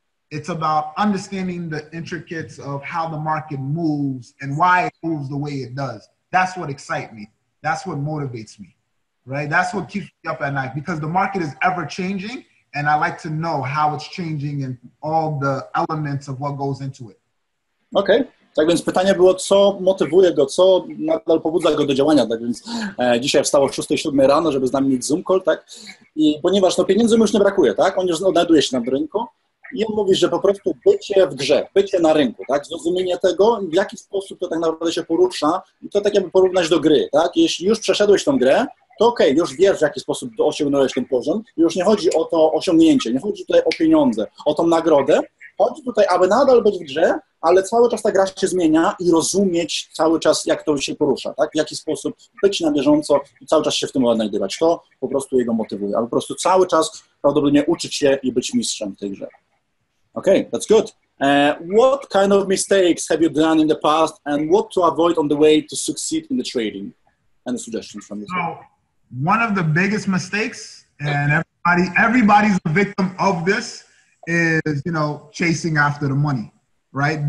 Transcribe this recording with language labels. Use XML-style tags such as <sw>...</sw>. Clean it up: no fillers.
<en>It's about understanding the intricacies of how the market moves and why it moves the way it does. That's what excites me. That's what motivates me, right? That's what keeps me up at night, because the market is ever changing, and I like to know how it's changing and all the elements of what goes into it. Okay,</en> <pl>Tak więc pytanie było, co motywuje go, co nadal pobudza go do działania. Tak więc dzisiaj wstał o 6-7 rano, żeby z nami mieć Zoom call, tak? I ponieważ no, pieniędzy mu już nie brakuje, tak? On już odnajduje się na rynku i on mówi, że po prostu bycie w grze, bycie na rynku, tak? Zrozumienie tego, w jaki sposób to tak naprawdę się porusza i to tak jakby porównać do gry, tak? Jeśli już przeszedłeś tą grę, to okej, już wiesz, w jaki sposób osiągnąłeś ten poziom. Już nie chodzi o to osiągnięcie, nie chodzi tutaj o pieniądze, o tą nagrodę. Chodzi tutaj, aby nadal być w grze, ale cały czas ta gra się zmienia i rozumieć cały czas, jak to się porusza, tak? W jaki sposób być na bieżąco i cały czas się w tym odnajdywać. To po prostu jego motywuje, ale po prostu cały czas prawdopodobnie uczyć się i być mistrzem w tej grze.</pl> <en>Okay, that's good. What kind of mistakes have you done in the past and what to avoid on the way to succeed in the trading? Any suggestions from you? So, one of the biggest mistakes, and everybody's a victim of this, is, you know, chasing after the money, right?</en>